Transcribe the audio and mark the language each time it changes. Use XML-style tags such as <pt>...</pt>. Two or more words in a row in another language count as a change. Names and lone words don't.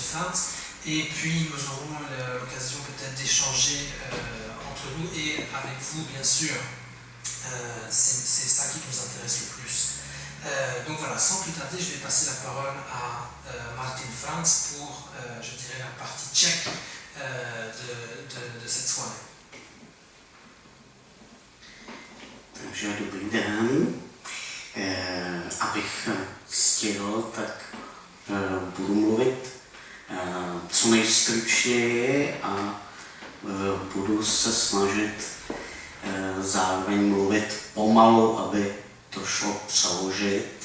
<fr>Fartz, et puis nous aurons l'occasion peut-être d'échanger entre nous et avec vous, bien sûr. C'est ça qui nous intéresse le plus. Donc voilà, sans plus tarder, je vais passer la parole à Martin Franz pour, je dirais, la partie tchèque de cette soirée.</fr> <cs>Takže dobrý den. Abych stihl, tak budu mluvit co nejstručněji a budu se snažit zároveň mluvit pomalu, aby to šlo přeložit.</cs>